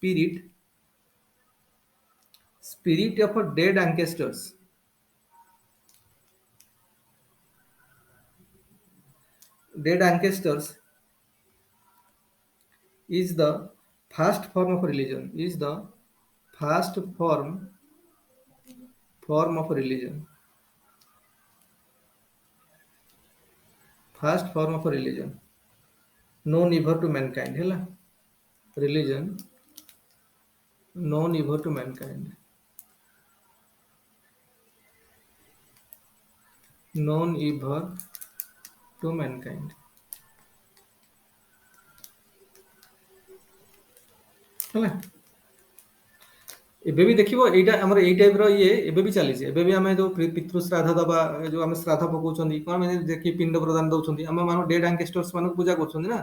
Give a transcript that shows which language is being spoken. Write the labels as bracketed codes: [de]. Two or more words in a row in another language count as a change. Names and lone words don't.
[en] spirit of a dead ancestors is the first form of religion known ever to mankind hela religion known ever to mankind known ever to mankind ହେଲା। [or] ଏବେ ବି ଦେଖିବ ଏଇଟା ଆମର ଏଇ ଟାଇପ ର ଇଏ ଏବେ ବି ଚାଲିଛି। ଏବେ ବି ଆମେ ଯୋଉ ପିତୃ ଶ୍ରାଦ୍ଧ ଦବା, ଯୋଉ ଆମେ ଶ୍ରାଦ୍ଧ ପକଉଛନ୍ତି, କଣ ଆମେ ଦେଖି ପିଣ୍ଡ ପ୍ରଦାନ ଦଉଛନ୍ତି, ଆମ ମାନ [en] dead ancestors [or] ମାନଙ୍କୁ ପୂଜା କରୁଛନ୍ତି ନା।